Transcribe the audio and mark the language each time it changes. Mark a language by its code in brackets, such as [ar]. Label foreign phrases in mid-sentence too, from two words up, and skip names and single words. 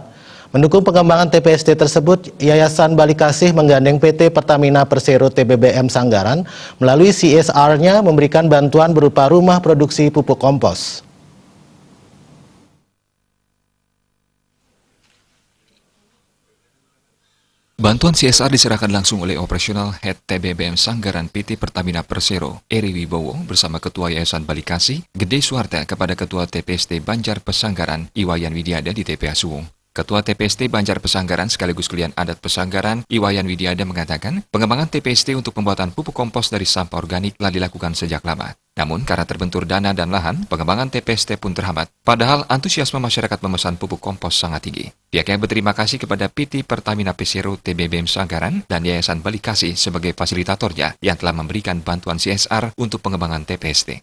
[id] Mendukung pengembangan TPST tersebut, Yayasan Balikasih menggandeng PT Pertamina Persero TBBM Sanggaran melalui CSR-nya memberikan bantuan berupa rumah produksi pupuk kompos. Bantuan CSR diserahkan langsung oleh Operasional Head TBBM Sanggaran PT Pertamina Persero, Eri Wibowo bersama Ketua Yayasan Balikasih, Gede Suarta kepada Ketua TPST Banjar Pesanggaran, Iwayan Widiada di TPA Suung. Ketua TPST Banjar Pesanggaran sekaligus Klien Adat Pesanggaran, Iwayan Widiada mengatakan, pengembangan TPST untuk pembuatan pupuk kompos dari sampah organik telah dilakukan sejak lama. Namun, karena terbentur dana dan lahan, pengembangan TPST pun terhambat. Padahal, antusiasme masyarakat memesan pupuk kompos sangat tinggi. Pihaknya berterima kasih kepada PT Pertamina Persero TBBM Sanggaran dan Yayasan Balikasih sebagai fasilitatornya yang telah memberikan bantuan CSR untuk pengembangan TPST.